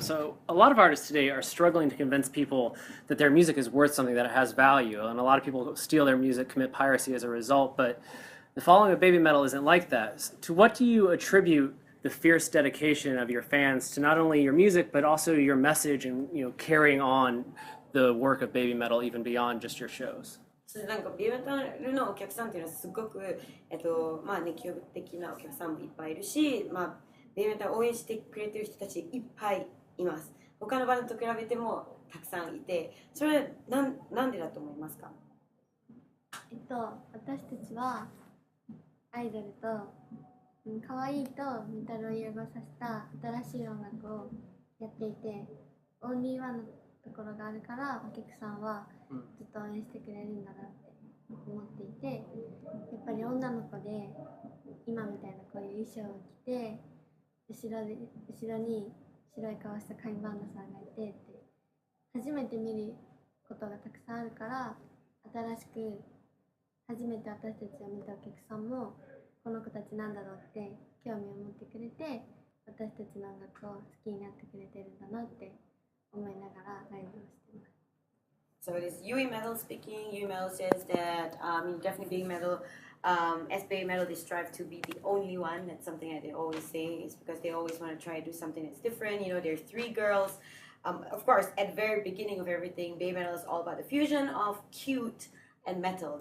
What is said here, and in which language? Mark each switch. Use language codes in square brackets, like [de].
[en] So a lot of artists today are struggling to convince people that their music is worth something, that it has value, and a lot of people steal their music, commit piracy as a result. But the following of BABYMETAL isn't like that. To what do you attribute the fierce dedication of your fans to not only your music but also your message and carrying on the work of BABYMETAL even beyond just your shows? [ja] なんかBABYMETALのお客さんっていうのはすごく熱狂的なお客さんもいっぱいいるし、BABYMETALを応援してくれてる人たちいっぱいいます。他のバンドと比べてもたくさんいて、それはなんでだと思いますか？私たちはアイドルと可愛いとメタルを融合させた新しい音楽をやっていて、オンリーワンのところがあるからお客さんはずっと応援してくれるんだなって思っていて、やっぱり女の子で今みたいなこういう衣装を着て後ろに白い顔したカインバンドさんがいてって初めて見ることがたくさんあるから、新しく初めて私たちを見たお客さんもこの子たちなんだろうって興味を持ってくれて、私たちの音楽を好きになってくれてるんだなって思いながらライブをしてます。 [en] So it is Yui Metal speaking. Yui Metal says that definitely BABYMETAL, as BABYMETAL, they strive to be the only one. That's something that they always say. It's because they always want to try to do something that's different. There are three girls. Of course, at the very beginning of everything, BABYMETAL is all about the fusion of cute and metal.